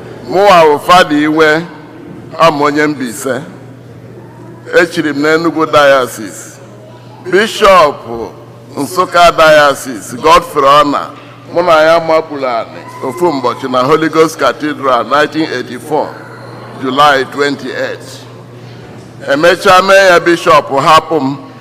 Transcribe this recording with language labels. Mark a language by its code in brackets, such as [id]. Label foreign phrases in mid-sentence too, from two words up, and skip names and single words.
[ig] Mụnwa bụ Fada Iwe, ama onye Mbaise. Echiri m n'Enugu Diocese. Bishop Nsukka Diocese, Godfrey Ona, mụ na ya mapụrụ anị ofu ụbọchị na Holy Ghost Cathedral, nineteen eighty-four, July twenty-eight. Emechaa mee ya Bishop, hapụ m.